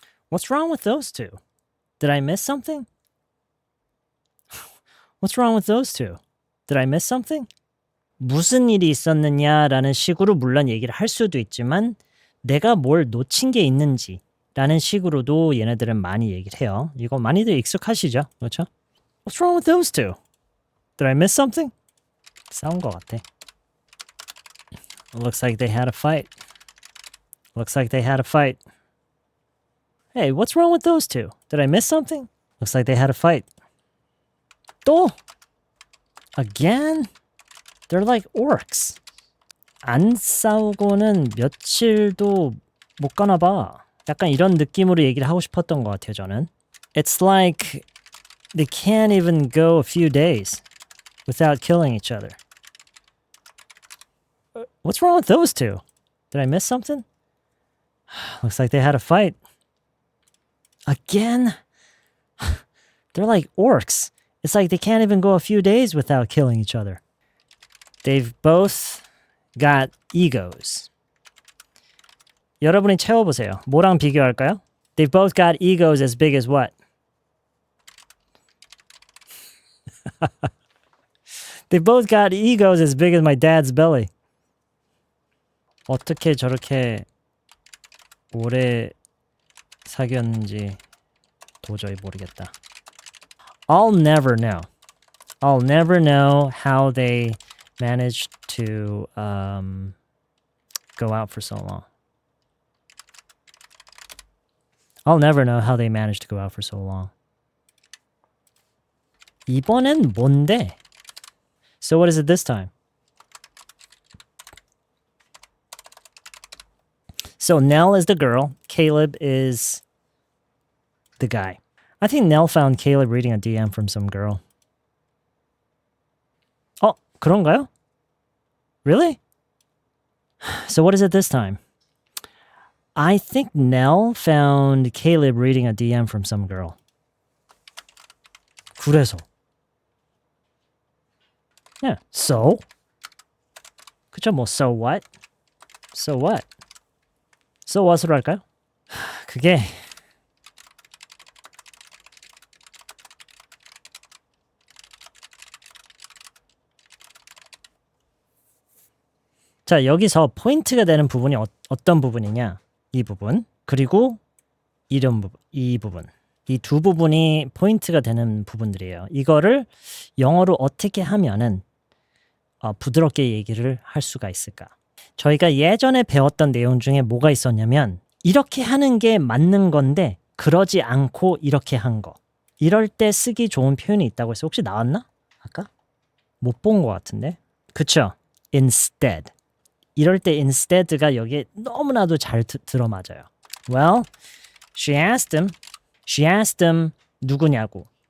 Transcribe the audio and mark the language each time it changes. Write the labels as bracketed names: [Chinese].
[English] What's wrong with those two? Did I miss something? What's wrong with those two? Did I miss something? [Korean] 무슨 일이 있었느냐라는 식으로 물론 얘기를 할 수도 있지만 내가 뭘 놓친 게 있는지 라는 식으로도 얘네들은 많이 얘기를 해요. 이거 많이들 익숙하시죠? 그렇죠? [English] What's wrong with those two? Did I miss something? [Korean] 싸운 것 같아. [English] Looks like they had a fight. Looks like they had a fight. Hey, what's wrong with those two? Did I miss something? Looks like they had a fight. [Korean] 또? [English] Again? They're like orcs. [Korean] 안 싸우고는 며칠도 못 가나 봐. 약간 이런 느낌으로 얘기를 하고 싶었던 것 같아요, 저는. [English] It's like they can't even go a few days without killing each other. What's wrong with those two? Did I miss something? Looks like they had a fight. Again? They're like orcs. It's like they can't even go a few days without killing each other. They've both got egos. [Korean] 여러분이 채워보세요. 뭐랑 비교할까요? [English] They've both got egos as big as what? They've both got egos as big as my dad's belly. [Korean] 어떻게 저렇게 오래 사귀었는지 도저히 모르겠다. [English] I'll never know. I'll never know how they managed to go out for so long. I'll never know how they managed to go out for so long. [Korean] 이번엔 뭔데? [English] So what is it this time? So Nell is the girl. Caleb is the guy. I think Nell found Caleb reading a DM from some girl. [Korean] 어, 그런가요? [English] Really? So what is it this time? I think Nell found Caleb reading a DM from some girl. [Korean] 그래서. [English] Yeah, so? [Korean] 그쵸, 뭐, [English] so what? So what? [Korean] So what으로 할까요? 그게 자, 여기서 포인트가 되는 부분이 어떤 부분이냐? 이 부분, 그리고 이런 부분, 이 부분. 이 두 부분이 포인트가 되는 부분들이에요. 이거를 영어로 어떻게 하면은 부드럽게 얘기를 할 수가 있을까? 저희가 예전에 배웠던 내용 중에 뭐가 있었냐면 이렇게 하는 게 맞는 건데 그러지 않고 이렇게 한 거. 이럴 때 쓰기 좋은 표현이 있다고 해서 혹시 나왔나? 아까? 못 본 것 같은데? 그쵸? Instead. 이럴 때 instead가 여기에 너무나도 잘 들어맞아요. [English] Well, she asked him [Korean] 누구냐고.